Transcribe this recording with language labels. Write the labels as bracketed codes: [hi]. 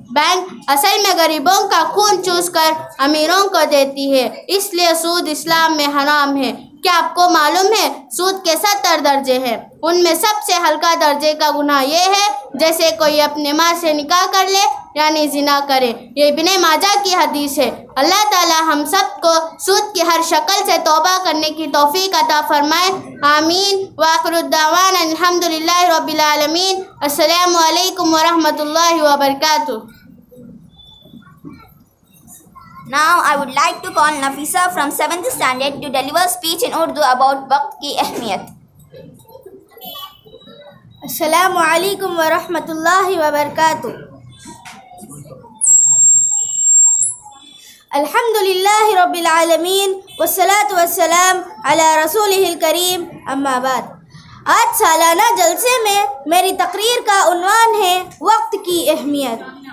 [ur] Bank اصل میں غریبوں کا خون چوس کر امیروں کو دیتی ہے، اس لیے سود اسلام میں حرام ہے۔ کیا آپ کو معلوم ہے سود کے 70 درجے ہیں؟ ان میں سب سے ہلکا درجے کا گناہ یہ ہے جیسے کوئی اپنے ماں سے نکاح کر لے یعنی زنا کرے۔ یہ ابن ماجہ کی حدیث ہے۔ اللہ تعالی ہم سب کو سود کی ہر شکل سے توبہ کرنے کی توفیق عطا فرمائے، آمین۔ [ar] وآخر الدعوانا الحمدللہ رب العالمین۔ [ur] السلام علیکم ورحمۃ اللہ وبرکاتہ۔ [en] Now I would like to call Nafisa from 7th standard to deliver speech in Urdu about Waqt ki ahmiyat. [ur] السلام علیکم ورحمۃ اللہ وبرکاتہ۔ [ar] الحمد للہ رب العالمین والصلاة والسلام علی رسولہ الکریم، اما بعد۔ [ur] آج سالانہ جلسے میں میری تقریر کا عنوان ہے وقت کی اہمیت۔